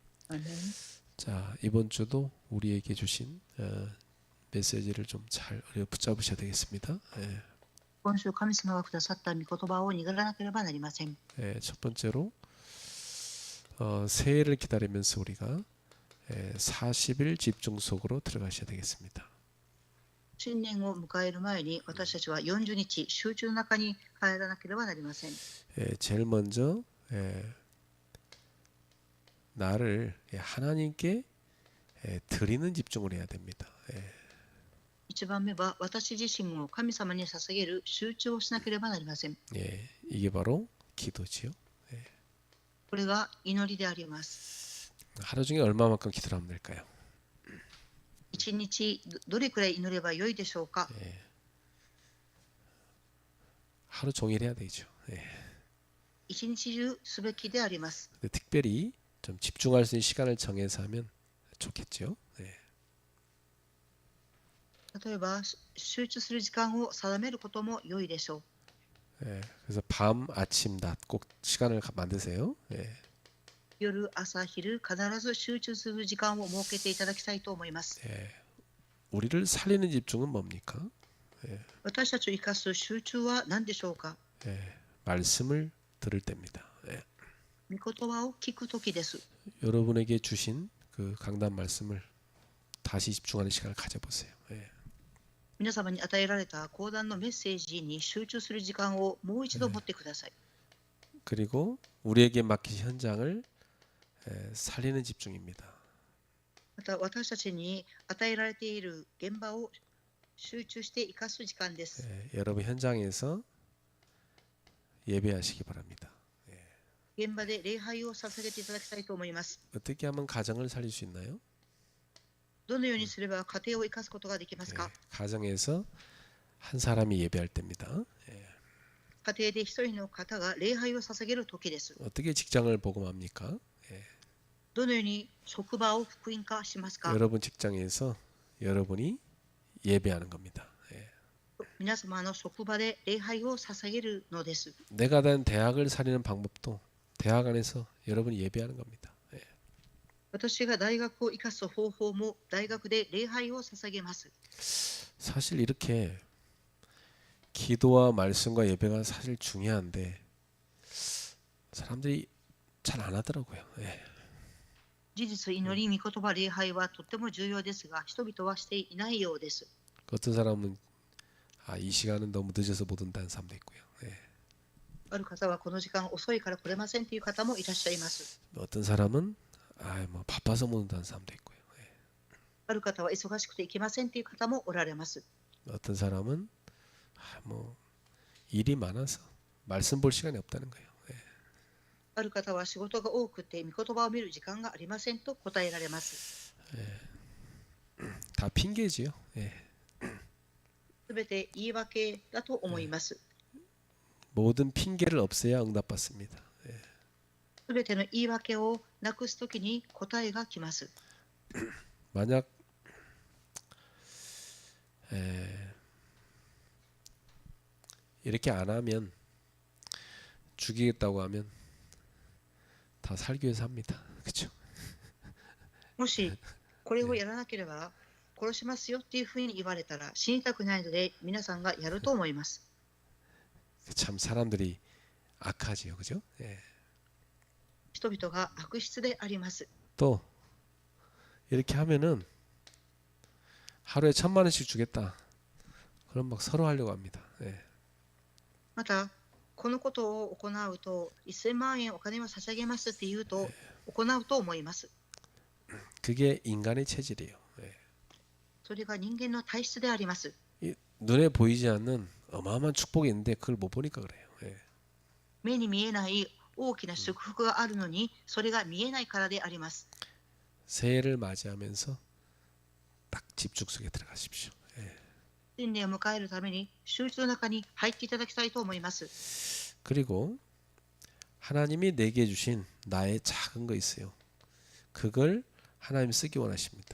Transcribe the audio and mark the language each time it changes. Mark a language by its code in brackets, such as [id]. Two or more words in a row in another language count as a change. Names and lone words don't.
[ko] 아멘. 자, 이번 주도 우리에게 주신 메시지를 좀 잘 붙잡으셔야 되겠습니다. [ja] 今週神様がくださった御言葉を握らなければなりません。 [ko] 첫 번째로 새해를 기다리면서 우리가 40일 집중 속으로 들어가셔야 되겠습니다. [ja] 新年を迎える前に私たちは40日集中の中に入らなければなりません。 [ko] 제일 먼저 나를 하나님께 드리는 집중을 해야 됩니다. [ja] 一番目は私自身を神様に捧げる集中をしなければなりません。 [ko] 이게 바로 기도지요. [ja] これが祈りであります。 [ko] 하루 중에 얼마만큼 기도를 하면 될까요? [ja] 一日どれくらい祈ればよいでしょうか。 [ko] 하루 종일 해야 되죠. [ja] 一日中すべきであります。 [ko] 특별히 좀 집중할 수 있는 시간을 정해서 하면 좋겠죠. [ja] 例えば集中する時間を定めることも良いでしょう。 [ko] 그래서 밤, 아침, 낮 꼭 시간을 만드세요. [ja] 夜、朝、昼、必ず集中する時間を設けていただきたいと思います。 [ko] 우리를 살리는 집중은 뭡니까? [ja] 私たちを生かす集中は何でしょうか。 [ko] 말씀을 들을 때입니다. [ja] 御言葉を聞くときです。 [ko] 여러분에게 주신 그 강단 말씀을 다시 집중하는 시간을 가져보세요. [ja] 皆様に与えられた講談のメッセージに集中する時間をもう一度持ってください。 [ko] 그리고 우리에게 맡긴 현장을 살리는 집중입니다. [ja] また私たちに与えられている現場を集中して生かす時間です。 [ko] 여러분 현장에서 예배하시기 바랍니다. [ja] 現場で礼拝を捧げていただきたいと思います。 [ko] 어떻게 하면 가정을 살릴 수 있나요? [ja] どのようにすれば家庭を生かすことができますか。 [ko] 가정에서 한 사람이 예배할 때입니다. [ja] 家庭で一人の方が礼拝を捧げる時です。 [ko] 어떻게 직장을 복음합니까? [ja] どのように職場を福音化しますか。 [ko] 여러분 직장에서 여러분이 예배하는 겁니다. [ja] 皆様の職場で礼拝を捧げるのです。 [ko] 내가 단 대학을 살리는 방법도 대학 안에서 여러분이 예배하는 겁니다. [ja] 私が大学を生かす方法も大学で礼拝を捧げます。 [ko] 사실 이렇게 기도와 말씀과 예배가 사실 중요한데 사람들이 잘 안 하더라고요. [ja] 事実、祈り、御言葉、礼拝はとっても重要ですが、人々はしていないようです。 [ko] 어떤 사람은 이 시간은 너무 늦어서 못 온다는 사람도 있고요. [ja] ある方はこの時間遅いから来れませんという方もいらっしゃいます。 [ko] 어떤 사람은 뭐 바빠서 못 온다는 사람도 있고요. [ja] ある方は忙しくて行けませんという方もおられます。 [ko] 어떤 사람은 뭐 일이 많아서 말씀 볼 시간이 없다는 거예요. [ja] ある方は仕事が多くて御言葉を見る時間がありませんと答えられます。 [ko] 다 핑계지요. [ja] すべて言い訳だと思います。 [ko] 모든 핑계를 없애야 응답받습니다. [ja] すべての言い訳をなくすときに答えが来ます。 [ko] 만약 이렇게 안 하면 죽이겠다고 하면 다 살기 위해서 합니다. 그렇죠? [ja] もしこれをやらなければ殺しますよっていうふうに言われたら死にたくないので皆さんがやると思います。 [ko] 참 사람들이 악하지요, 그죠? [ja] 人々が悪質であります。 [ko] 또 이렇게 하면은 하루에 1,000만 원씩 주겠다. 그럼 막 서로 하려고 합니다. [ja] またこのことを行うと1000万円お金を差し上げますって言うと行うと思います。 [ko] 그게 인간의 체질이에요. [ja] それが人間の体質であります。 [ko] 눈에 보이지 않는 어마어마한 축복이 있는데 그걸 못 보니까 그래요. [ja] 目に見えない大きな祝福があるのにそれが見えないからであります。 [ko] 새해를 맞이하면서 딱 집중 속에 들어가십시오. [ja] 新年を迎えるために集中の中に入っていただきたいと思います。 [ko] 그리고 하나님이 내게 주신 나의 작은 거 있어요. 그걸 하나님 쓰기 원하십니다.